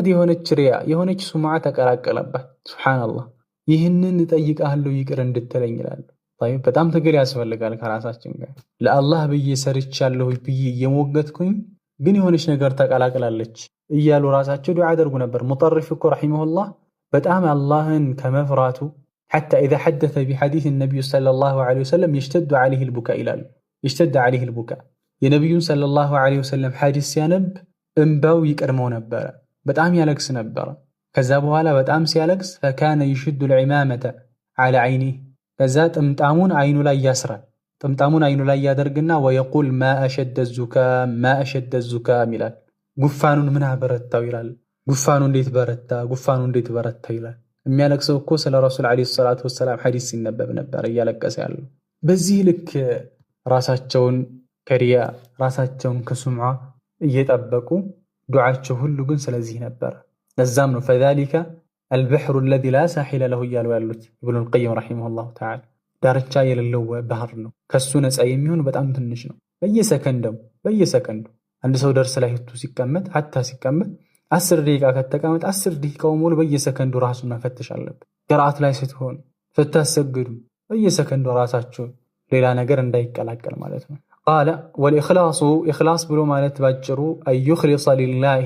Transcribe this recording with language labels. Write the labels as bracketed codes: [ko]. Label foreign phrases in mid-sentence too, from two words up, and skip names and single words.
[am] የሆነች ሪያ የሆነች ሱምዓ ተቀላቀለባት። ሱብሃንአላህ ይህንን እጠይቅሃለሁ ይቅር እንድትለኝ ይላል። በጣም ትግል ያስፈልጋል ከራሳችን ጋር ለአላህ ብዬ ሰርቻለሁ ብዬ እየሞገትኩኝ ግን የሆነች ነገር ተቀላቅላለች እያሉ ራሳቸው ዱዓ ያደርጉ ነበር። ሙጠርፍ እኮ ረሒመሁላህ በጣም አላህን ከመፍራቱ [ar] حتى إذا حدث بحديث النبي صلى الله عليه وسلم يشتد عليه البكاء [am] ይላሉ። [ar] يشتد عليه البكاء [am] የነብዩን [ar] صلى الله عليه وسلم [am] ሐዲስ ሲያነብ እንባው ይቀድመው ነበር፣ በጣም ያለቅስ ነበር። ከዛ በኋላ በጣም ሲያለቅስ [ar] فكان يشد العمامة على عينه [am] ከዛ ጥምጣሙን አይኑ ላይ ያስራል። ጥምጣሙን አይኑ ላይ ያደርግና [ar] ويقول ما أشد الزكام [am] ይላል። ጉፋኑን ምን አበረታው ይላል። ጉፋኑ እንዴት በረታ ይላል። የሚያለቅሰው እኮ ስለ ረሱል [ar] عليه الصلاة والسلام [am] ሐዲስ ሲነበብ ነበር እያለቀሰ ያለው። በዚህ ልክ ራሳቸውን ከሪያ ራሳቸውን ከሱምዓ እየጠበቁ ዱዓቸው ሁሉ ግን ስለዚህ ነበር። ለዛም ነው [ar] فذلك البحر الذي لا ساحل له [am] እያሉ ያሉት ኢብኑ القيم [ar] رحمه الله تعالى [am] ዳርቻ የሌለው ባህር ነው። ከሱ ነፃ የሚሆን በጣም ትንሽ ነው። በየሰከንዱ አንድ ሰው ደርስ ላይ ሄዱ ሲቀመጥ 10 ደቂቃ ከተቀመጠ 10 ደቂቃው ሙሉ በየሰከንዱ ራሱን መፈተሽ አለበት። ቅርአት ላይ ስትሆን ስታሰግዱ በየሰከንዱ ራሳችሁ ሌላ ነገር እንዳይቀላቀል ማለት ነው። [ar] قال والإخلاص [am] ኢኽላስ ብሎ ማለት ባጭሩ [ar] أن يخلص لله